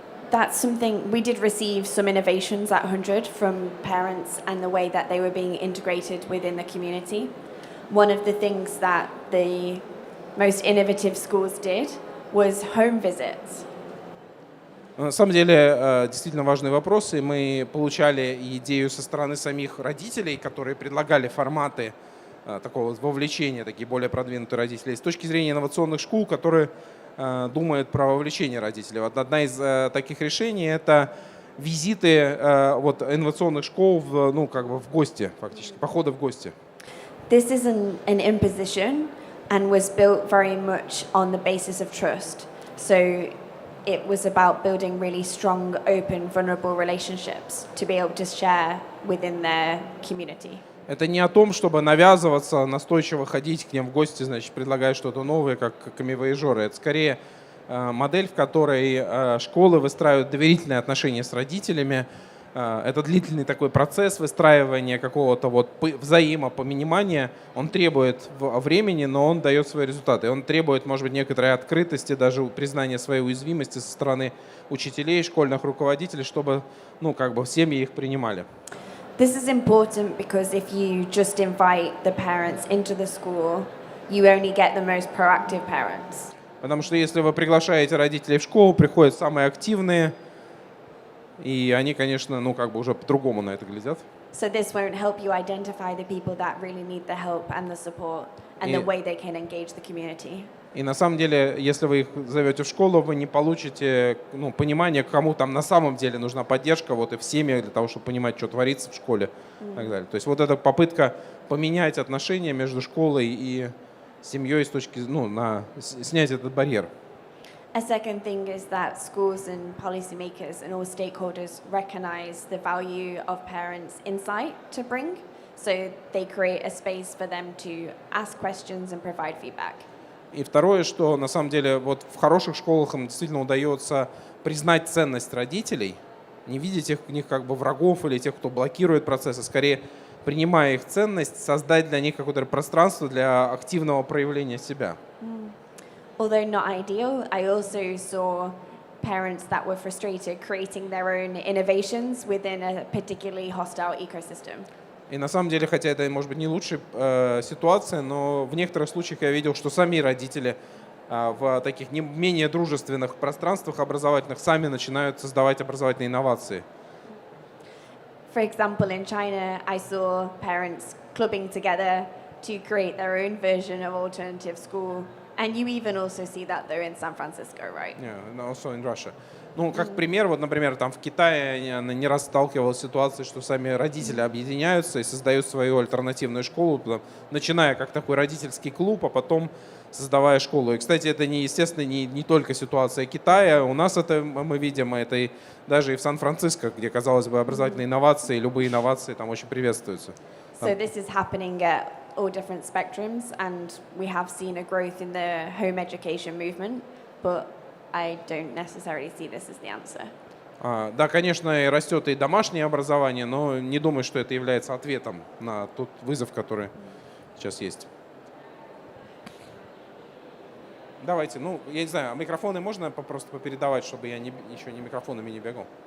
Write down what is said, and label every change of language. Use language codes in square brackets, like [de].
[en] That's something we did receive some innovations at 100 from parents and the way that they were being integrated within the community. One of the things that the most innovative schools did was home visits. [ru] На самом деле, действительно важные вопросы. Мы получали идею со стороны самих родителей, которые предлагали форматы такого вовлечения, такие более продвинутые родители. С точки зрения инновационных школ, которые думают про вовлечение родителей. Вот одна из таких решений – это визиты вот, инновационных школ ну, как бы в гости, фактически, походы в гости. [en] This is an imposition and was built very much on the basis of trust. So it was about building really strong, open, vulnerable relationships to be able to share within their community. [ru] Это не о том, чтобы навязываться, настойчиво ходить к ним в гости, значит, предлагая что-то новое, как камевояжеры. Это скорее модель, в которой школы выстраивают доверительные отношения с родителями. Это длительный такой процесс выстраивания какого-то вот взаимопонимания. Он требует времени, но он дает свои результаты. Он требует, может быть, некоторой открытости, даже признания своей уязвимости со стороны учителей, школьных руководителей, чтобы, ну, как бы семьи их принимали. [en] This is important because if you just invite the parents into the school, you only get the most proactive parents. [ru] Потому что если вы приглашаете родителей в школу, приходят самые активные, и они, конечно, ну как бы уже по-другому на это глядят. [en] So this won't help you identify the people that really need the help and the support and the way they can engage the community. [ru] И на самом деле, если вы их зовете в школу, вы не получите понимания, кому там на самом деле нужна поддержка, вот и в семьях для того, чтобы понимать, что творится в школе и так далее. То есть вот эта попытка поменять отношения между школой и семьей с точки, снять этот барьер. [en] A second thing is that schools and policymakers and all stakeholders recognize the value of parents' insight to bring, so they create a space for them to ask questions and provide feedback. [ru] И второе, что на самом деле вот в хороших школах им действительно удается признать ценность родителей, не видеть их в них как бы врагов или тех, кто блокирует процесс, а скорее, принимая их ценность, создать для них какое-то пространство для активного проявления себя. [en] Although not ideal, I also saw parents that were frustrated creating their own innovations within a particularly hostile ecosystem. [ru] И на самом деле, хотя это, может быть, не лучшая ситуация, но в некоторых случаях я видел, что сами родители в таких не менее дружественных пространствах образовательных сами начинают создавать образовательные инновации. [en] For example, in China, I saw parents clubbing together to create their own version of alternative school. And you even also see that though in San Francisco, right? Yeah, also in Russia. [ru] Ну, как пример, вот, например, там в Китае я не раз сталкивался с ситуацией, что сами родители объединяются и создают свою альтернативную школу, начиная как такой родительский клуб, а потом создавая школу. И, кстати, это, естественно, не только ситуация Китая. У нас это мы видим, это и даже и в Сан-Франциско, где, казалось бы, образовательные инновации, любые инновации там очень приветствуются. [en] So this is happening at all different spectrums, and we have seen a growth in the home education movement, but I don't necessarily see this as the answer. [ru] Да, конечно, и растет и домашнее образование, но не думаю, что это является ответом на тот вызов, который сейчас есть. Давайте, ну, я не знаю, микрофоны можно просто попередавать, чтобы я еще не микрофонами не бегал?